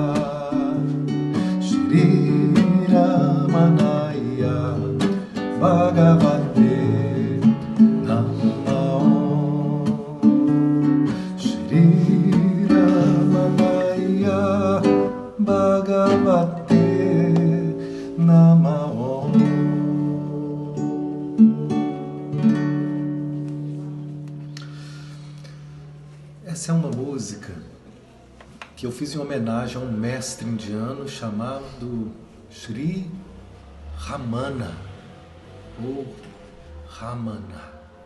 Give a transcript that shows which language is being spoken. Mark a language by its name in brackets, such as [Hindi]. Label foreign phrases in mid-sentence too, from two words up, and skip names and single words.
[Sanskrit] श्री रमणाय भगवते नमो. श्री रमणाय भगवते नमो. [Portuguese] Essa é uma música que eu fiz em homenagem a um mestre indiano chamado Sri Ramana, ou Ramana.